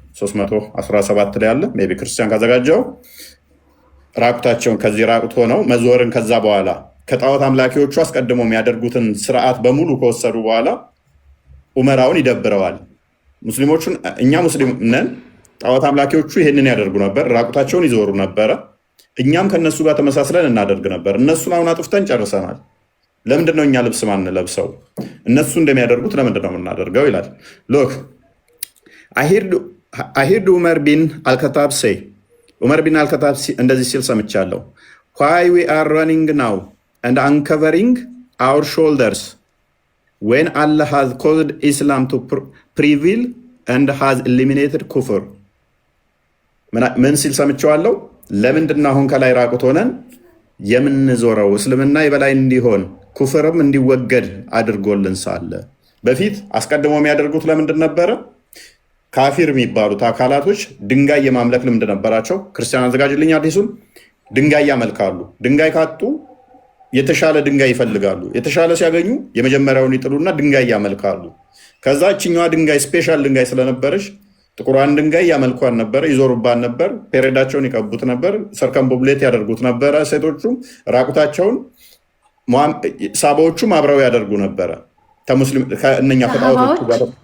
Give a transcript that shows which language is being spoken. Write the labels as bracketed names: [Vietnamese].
[Amharic] 317 ላይ አለ። [English] ሜይ ቢ [Amharic] ክርስቲያን ካዘጋጀው ራቁታቸውን ከዚህ ራቁት ሆነው መዞርን ከዛ በኋላ ከጣዖት አምላኪዎቹ አስቀድሞ የሚያደርጉትን ስርዓት በሙሉ ከወሰዱ በኋላ ኡመራውን ይደብረዋል። ሙስሊሞቹን እኛ ሙስሊም ነን፣ ጣዖት አምላኪዎቹ ይሄንን ያደርጉ ነበር፣ ራቁታቸውን ይዞሩ ነበረ። እኛም ከነሱ ጋር ተመሳስለን እናደርግ ነበር። እነሱን አሁን አጥፍተን ጨርሰናል። ለምንድን ነው እኛ ልብስ ማንለብሰው? እነሱ እንደሚያደርጉት ለምንድን ነው የምናደርገው ይላል። [English] ሎክ I heard [Amharic] ዑመር ቢን አልከታብ [English] ሴይ [Amharic] ዑመር ቢን አልከታብ እንደዚህ ሲል ሰምቻለሁ። [English] why we are running now and uncovering our shoulders when Allah has caused Islam to prevail and has eliminated kufr። [Amharic] ምን ሲል ሰምቻለሁ? ለምንድን ነው አሁን ከላይ ራቁት ሆነን የምንዞረው? እስልምና የበላይ እንዲሆን ኩፍርም እንዲወገድ አድርጎልን ሳለ በፊት አስቀድሞ የሚያደርጉት ለምንድን ነበረ? ካፊር የሚባሉት አካላቶች ድንጋይ የማምለክ ልምድ ነበራቸው። ክርስቲያን አዘጋጅልኝ አዲሱን። ድንጋይ ያመልካሉ። ድንጋይ ካጡ የተሻለ ድንጋይ ይፈልጋሉ። የተሻለ ሲያገኙ የመጀመሪያውን ይጥሉና ድንጋይ ያመልካሉ። ከዛ እችኛዋ ድንጋይ ስፔሻል ድንጋይ ስለነበረች ጥቁሯን ድንጋይ ያመልኳን ነበረ፣ ይዞሩባን ነበር፣ ፔሬዳቸውን ይቀቡት ነበር፣ ሰርከምቡሌት ያደርጉት ነበረ። ሴቶቹም ራቁታቸውን፣ ሳባዎቹም አብረው ያደርጉ ነበረ ከእነኛ ከጣዖቶቹ ጋር።